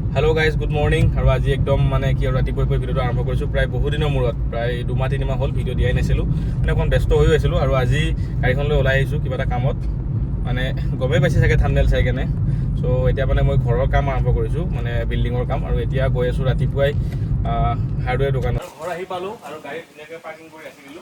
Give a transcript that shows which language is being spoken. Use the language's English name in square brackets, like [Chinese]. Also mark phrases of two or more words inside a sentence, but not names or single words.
[English] hello guys good morning [Hindi] और आज एकदम [Assamese] মানে কি रातिपुৱা ভিডিঅ'টো আৰম্ভ কৰিছোঁ প্ৰায় বহু দিনৰ মূৰত প্ৰায় 2-3 মাহ হ'ল ভিডিঅ' দিয়াই নাছিলোঁ মানে অকণ ব্যস্ত হৈ আছিলোঁ আৰু আজি গাড়ীখনলৈ ওলাই আহিছোঁ কিবা এটা কামত মানে গমেই পাইছে চাগে থাম্বনেল চাই কেনে সো এতিয়া মানে মই ঘৰৰ কাম আৰম্ভ কৰিছোঁ মানে বিল্ডিঙৰ কাম আৰু এতিয়া গৈ আছোঁ ৰাতিপুৱাই হাৰ্ডৱেৰ দোকানত ঘৰ আহি পালোঁ আৰু গাড়ী ধুনীয়াকৈ পাৰ্কিং কৰি ৰাখি দিলোঁ